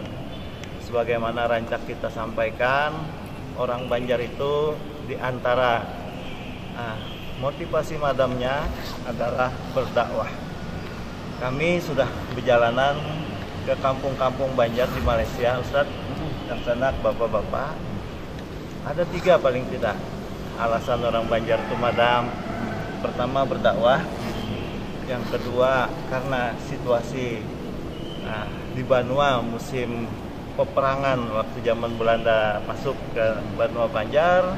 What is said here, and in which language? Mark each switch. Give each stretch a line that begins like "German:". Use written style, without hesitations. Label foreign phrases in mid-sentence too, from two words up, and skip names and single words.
Indonesian: Sebagaimana rancak kita sampaikan, orang Banjar itu diantara motivasi madamnya adalah berdakwah. Kami sudah berjalanan ke kampung-kampung Banjar di Malaysia, Ustadz dan sanak bapak-bapak. Ada 3 paling tidak alasan orang Banjar itu madam. Pertama berdakwah, yang kedua karena situasi di Banua musim peperangan waktu zaman Belanda masuk ke Banua Banjar.